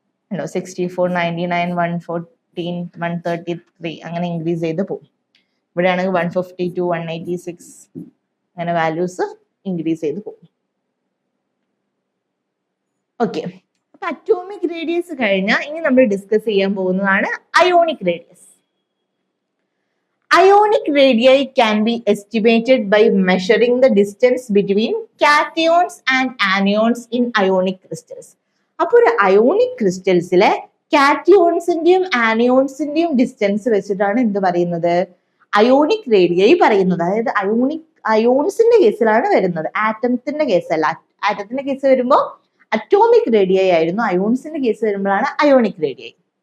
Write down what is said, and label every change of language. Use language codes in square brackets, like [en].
[ml] 64, 99, 114, 133 അങ്ങനെ ഇൻക്രീസ് ചെയ്ത് പോകും. ഇവിടെയാണെങ്കിൽ 152, 186 അങ്ങനെ വാല്യൂസ് ഇൻക്രീസ് ചെയ്ത് പോകും. ഓക്കെ, അപ്പൊ അറ്റോമിക് റേഡിയസ് കഴിഞ്ഞാൽ ഇനി നമ്മൾ ഡിസ്കസ് ചെയ്യാൻ പോകുന്നതാണ് ionic radius. [en] Ionic radii can be estimated by measuring the distance between cations and anions in ionic crystals. [ml] അപ്പോൾ ഒരു അയോണിക് ക്രിസ്റ്റൽസിലെ കാറ്റിയോൺസിന്റെയും ആനിയോൺസിന്റെയും ഡിസ്റ്റൻസ് വെച്ചിട്ടാണ് എന്ത് പറയുന്നത്, അയോണിക് റേഡിയായി പറയുന്നത്. അതായത് അയോൺസിന്റെ കേസിലാണ് വരുന്നത്, ആറ്റത്തിന്റെ കേസല്ല. ആറ്റത്തിന്റെ കേസ് വരുമ്പോൾ അറ്റോമിക് റേഡിയായി ആയിരുന്നു, അയോൺസിന്റെ കേസ് വരുമ്പോഴാണ് അയോണിക് റേഡിയായി.